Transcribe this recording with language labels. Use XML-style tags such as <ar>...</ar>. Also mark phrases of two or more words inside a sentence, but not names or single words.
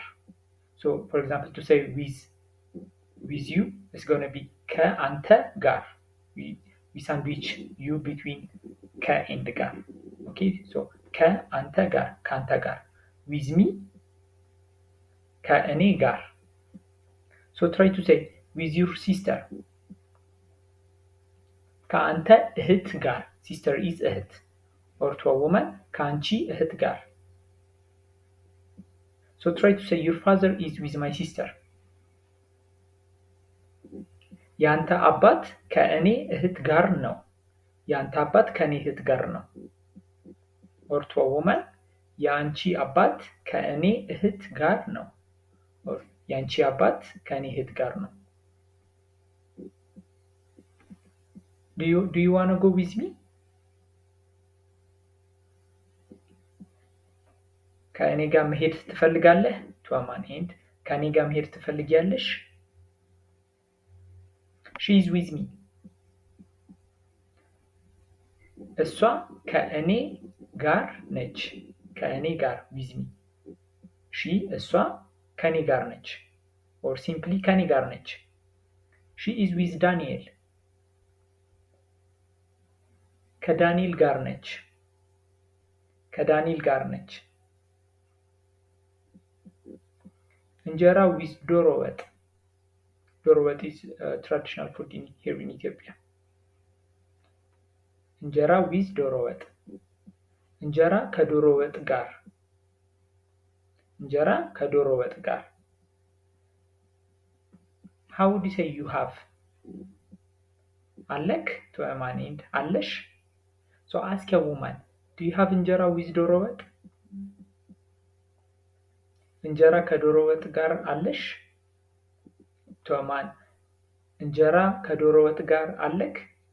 <en>so for example, to say with you, it's going to be</en> <am>ከአንተ ጋር.</am> <en>we sandwich you between ka and gar. okay, so</en> <am>ከአንተ ጋር፣ ካንተ ጋር.</am> <en>with me,</en> <am>ከእኔ ጋር.</am> <en>so try to say with your sister.</en> <am>ከአንተ እህት ጋር.</am> <en>sister is እህት. or to a woman</en> <am>ከአንቺ እህት ጋር.</am> <en>so try to say your father is with my sister.</en> <am>ያንተ አባት ከእኔ እህት ጋር ነው. ያንተ አባት ከእኔ እህት ጋር ነው. or to a woman የአንቺ አባት ከእኔ እህት ጋር ነው. or የአንቺ አባት ከእኔ እህት ጋር ነው.</am> <en>do you want to go with me?</en> <am>ከእኔ ጋር መሄድ ትፈልጋለህ? to a man and ከእኔ ጋር መሄድ ትፈልጊያለሽ?</am> <en>she is with me.</en> <am>እሷ ከእኔ ጋር ነች. ከእኔ ጋር</am> <en>with me.</en> <am>she እሷ ከእኔ ጋር ነች.</am> <en>or simply</en> <am>ከእኔ ጋር ነች.</am> <en>she is with Daniel.</en> <am>ከዳንኤል ጋር ነች. ከዳንኤል ጋር ነች. እንጀራ with ዶሮ ወጥ. ዶሮ ወጥ</am> <en>is traditional food here in Ethiopia.</en> <am>እንጀራ with ዶሮ ወጥ. እንጀራ ከዶሮ ወጥ ጋር. እንጀራ ከዶሮ ወጥ ጋር.</am> <en>how would you say you have? አለክ to a man and አለሽ. so ask a woman, do you have እንጀራ with</en> <am>ዶሮ ወጥ? እንጀራ ከዶሮ ወጥ ጋር አለሽ?</am> <en>to a man</en> <am>እንጀራ ከዶሮ ወጥ ጋር አለክ?</am>